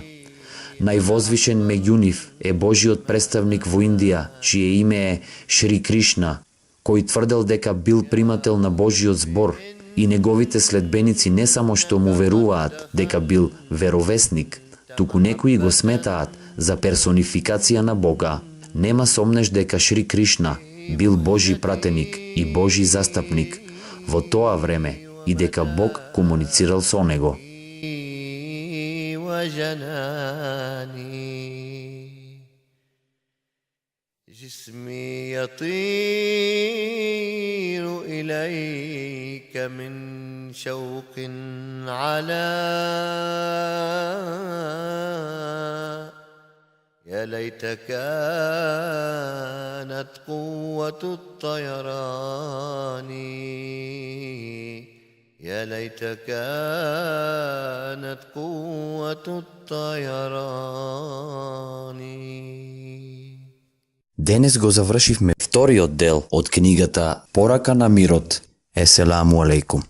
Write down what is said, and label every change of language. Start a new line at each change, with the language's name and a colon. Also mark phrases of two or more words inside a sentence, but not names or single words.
Macedonian: Највозвишен меѓу нив е Божиот представник во Индија, чие име е Шри Кришна, кој тврдел дека бил примател на Божиот збор и неговите следбеници не само што му веруваат дека бил веровесник, туку некои го сметаат за персонификација на Бога. Нема сомнеш дека Шри Кришна бил Божи пратеник и Божи застапник во тоа време и дека Бог комуницирал со него.
Arabic: جسمي يطير إليك من شوق على يا ليت كانت قوة الطيران يا ليت كانت قوة الطيران.
Macedonian: Денес го завршивме вториот дел од книгата Порака на мирот.
Arabic: السلام عليكم.